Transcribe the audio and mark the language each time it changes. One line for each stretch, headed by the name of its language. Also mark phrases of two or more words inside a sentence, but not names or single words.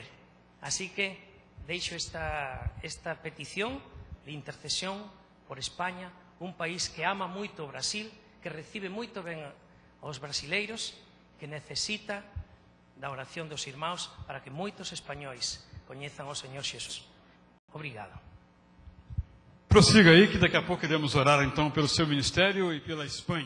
Galician: Así que deixo esta petición de intercesión por España, un país que ama moito o Brasil, que recibe moito ben aos brasileiros, que necesita da oración dos irmãos para que moitos españois coñezan o Señor Xesús. Obrigado.
Portuguese: Prossiga aí, que daqui a pouco iremos orar então pelo seu ministério e pela Espanha.